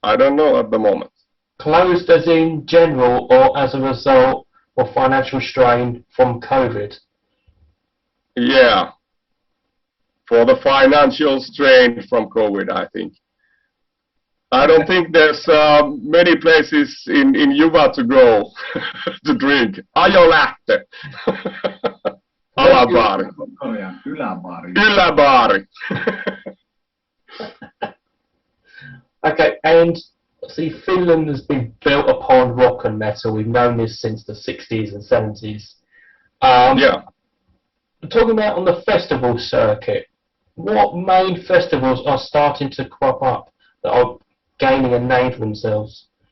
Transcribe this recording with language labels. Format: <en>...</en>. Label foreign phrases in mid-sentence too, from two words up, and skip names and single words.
<en>Closed as in general, or as a result of financial strain from COVID? Yeah, for the financial strain from COVID, I think. I don't think there's many places in Juva to go to drink.</en> <fi>Ajo lähtö. Alabaari. Yläbaari.</fi> <en>Okay, and see, Finland has been built upon rock and metal. We've known this since the 60s and 70s. Yeah. Talking about on the festival circuit, what main festivals are starting to crop up that are gaining a name for themselves?</en>